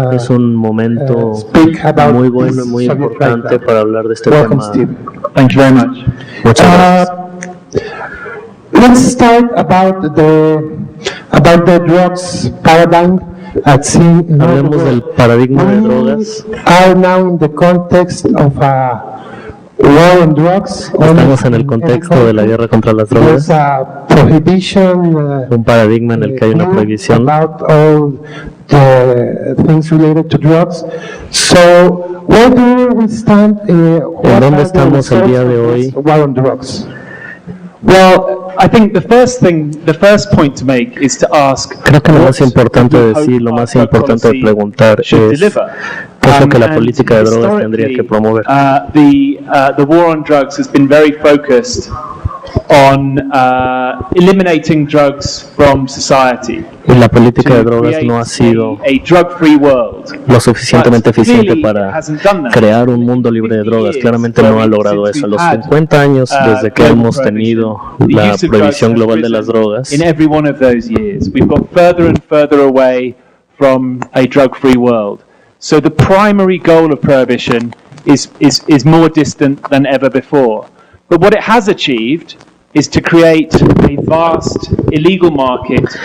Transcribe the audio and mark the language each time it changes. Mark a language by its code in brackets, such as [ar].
[es] es un momento muy bueno y muy importante para hablar de este [en] Welcome, Steve. Thank you very much. [es] Muchas gracias. [en] Let's start about the drugs paradigm. [es] Hablemos del paradigma de drogas. [en] Are now in the context of war on drugs. [es] Estamos en el contexto de la guerra contra las drogas. [en] There's a prohibition, [es] Un paradigma en el que hay una prohibición. [en] about all the things related to drugs. So, where do we stand? [es] ¿En dónde estamos el día de hoy? [en] War on drugs. Well, I think the first point to make is to ask. [es] Creo que lo más importante de decir, lo más importante de preguntar es qué es lo que la política de drogas tendría que promover. [en] The war on drugs has been very focused on eliminating drugs from society. [es] Y la política de drogas no ha sido lo suficientemente eficiente para crear un mundo libre de drogas. Claramente no ha logrado eso. En los 50 años desde que hemos tenido la prohibición global de las drogas, [en] in every one of those years, we've got further and further away from a drug-free world. So the primary goal of prohibition is more distant than ever before. But what it has achieved is to create a vast illegal market.